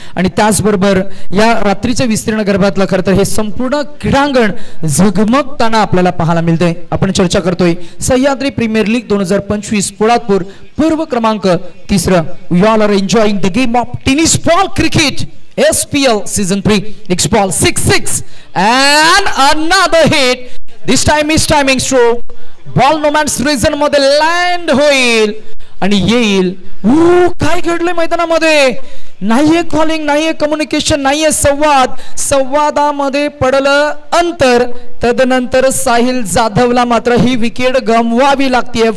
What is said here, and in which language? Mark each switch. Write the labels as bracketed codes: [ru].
[mr] आणि त्याचबरोबर या रात्रीच्या विस्तीर्ण गर्भातलं खरं तर हे संपूर्ण क्रीडांगण झगमगताना आपल्याला पाहायला मिळतंय. आपण चर्चा करतोय सह्याद्री प्रीमियर लीग 2025 पोळातपूर पर्व क्रमांक 3. [en] We all are enjoying the game of tennis ball cricket SPL season 3. Next ball 6-6 and another hit. This time is timing stroke. Ball no man's region [mr] मध्ये लँड होईल आणि येईल. काय घडलंय मैदानामध्ये? नाहीये कॉलिंग, नाहीये कम्युनिकेशन, नाहीये संवाद. संवादामध्ये पडलं अंतर. तदनंतर साहिल जाधवला मात्र ही विकेट गमवावी लागते.